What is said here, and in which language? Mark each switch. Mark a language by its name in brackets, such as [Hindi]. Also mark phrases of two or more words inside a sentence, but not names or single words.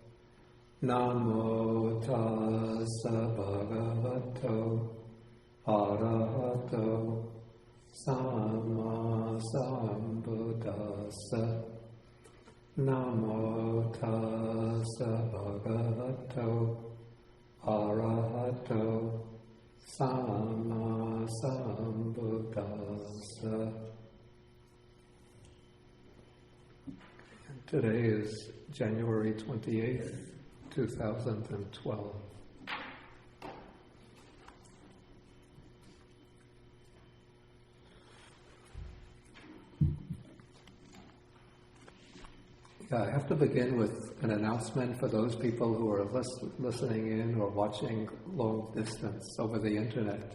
[Pali] Namo tassa bhagavato arahato samma sambuddhassa. Namo tassa bhagavato arahato samma sambuddhassa. [English] Today is January 28th, 2012. I have to begin with an announcement for those people who are listening in or watching long distance over the internet.